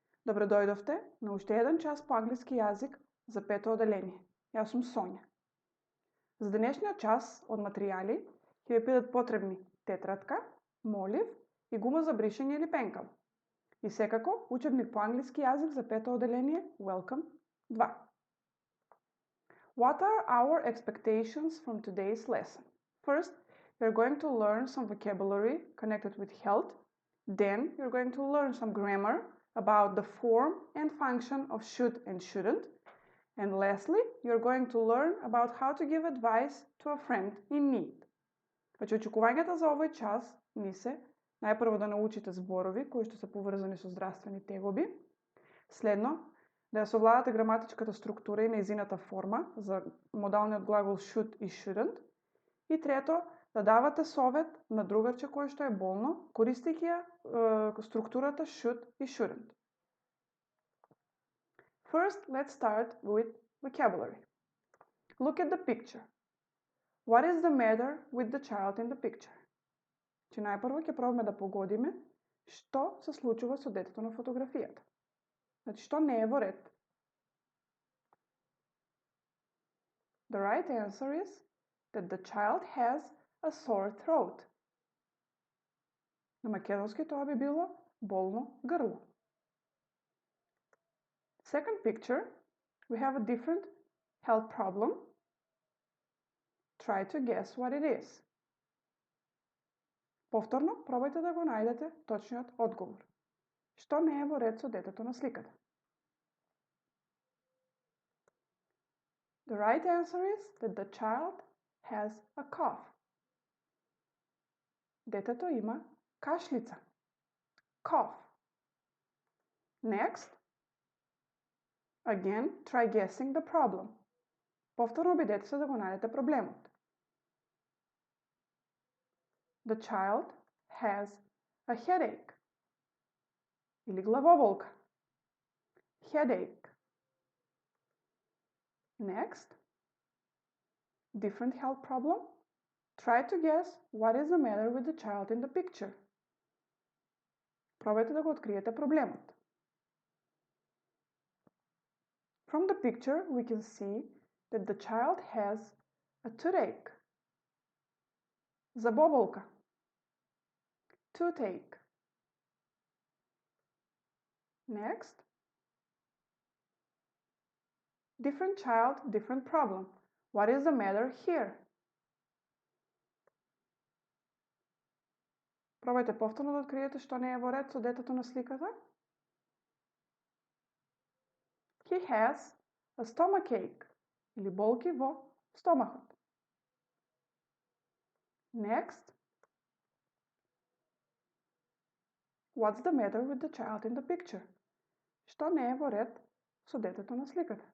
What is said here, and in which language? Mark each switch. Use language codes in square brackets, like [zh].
[mk] Добро дојдовте на уште еден час по англиски јазик за пето оделение. Јас сум Сонја. За денешниот час од материјали ќе ви бидат потребни тетрадка, молив и гума за бришење или пенкал. И секако учебник по англиски јазик за пето оделение Welcome 2. [en] What are our expectations from today's lesson? First, you're going to learn some vocabulary connected with health. Then you're going to learn some grammar about the form and function of should and shouldn't. And lastly, you're going to learn about how to give advice to a friend in need. [mk] Значи, очекувањата за овој час ни се најпрво да научите зборови кои што се поврзани со здравствени тегоби, следно да ја совладате граматичката структура и нејзината форма за модалниот глагол should и shouldn't, и трето да давате совет на другарче кој што е болно, користејќи ја структурата should и shouldn't. [en] First, let's start with vocabulary. Look at the picture. What is the matter with the child in the picture? [mk] Че најпрво ќе пробаме да погодиме што се случува со детето на фотографијата. Значи, што не е во ред? [en] The right answer is that the child has a sore throat. [mk] На македонски тоа би било болно грло. [en] Second picture, we have a different health problem. Try to guess what it is. [mk] Повторно, пробајте да го најдете точниот одговор. Што не е во ред со детето на сликата? [en] The right answer is that the child has a cough. [mk] Детето има кашлица. Cough. Next. [en] Again, try guessing the problem. [mk] Повторно обидете се да го најдете проблемот. [en] The child has a headache. [mk] Или главоболка. Headache. [en] Next. Different health problem. Try to guess what is the matter with the child in the picture. [mk] Пробајте да го откриете проблемот. [en] From the picture, we can see that the child has a toothache. [mk] Забоболка. Toothache. [en] Next. Different child, different problem. What is the matter here? [mk] Пробајте повторно да откриете што не е во ред со детето на сликата. [en] He has a stomachache, [mk] или болки во стомахот. [en] Next. What's the matter with the child in the picture? [mk] Што не е во ред со детето на сликата?